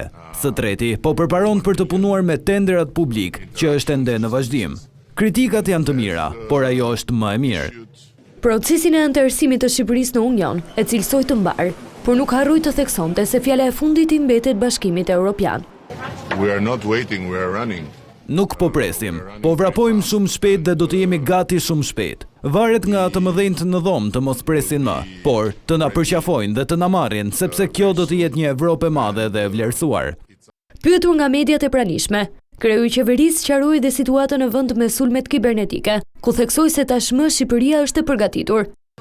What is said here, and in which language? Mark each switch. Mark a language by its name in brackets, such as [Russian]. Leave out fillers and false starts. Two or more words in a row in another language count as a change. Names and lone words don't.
[Albanian] Së treti, po përparon për të punuar me tenderat publik, që është ende në vazhdim. Kritikat janë të mira, por ajo është më e mirë. Procesin e antarësimit të Shqipërisë në Union e cilësoi të mbar, por nuk harroi të theksonte se fjala e fundit i mbetet Bashkimit Evropian. [English] We are not waiting, we are running. [Albanian] Nuk po presim, po vrapojmë shumë shpejt dhe do të jemi gati shumë shpejt. Varet nga të mëdhenjt në dhomë të mos presin më, por të na përqafojnë dhe të na marrin, sepse kjo do të jetë një Evropë e madhe dhe e vlerësuar. Pyetur nga mediat e pranishme, kreu i qeverisë sqaroi dhe situatën në vend me sulmet kibernetike, ku theksoi se tashmë Shqipëria është e përgatitur.